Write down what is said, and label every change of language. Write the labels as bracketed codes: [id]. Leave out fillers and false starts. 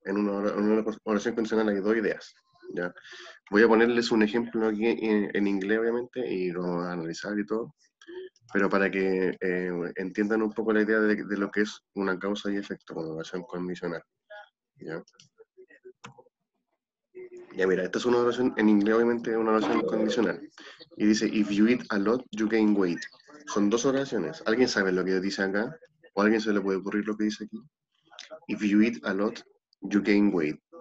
[es] En una oración condicional hay dos ideas. ¿Ya? Voy a ponerles un ejemplo aquí en inglés, obviamente, y lo vamos a analizar y todo, pero para que entiendan un poco la idea de lo que es una causa y efecto con oración condicional. ¿Ya? Ya mira, esta es una oración, en inglés obviamente es una oración condicional. Y dice, [en] if you eat a lot, you gain weight. [es] Son dos oraciones. ¿Alguien sabe lo que dice acá? ¿O a alguien se le puede ocurrir lo que dice aquí? [en] If you eat a lot, you gain weight.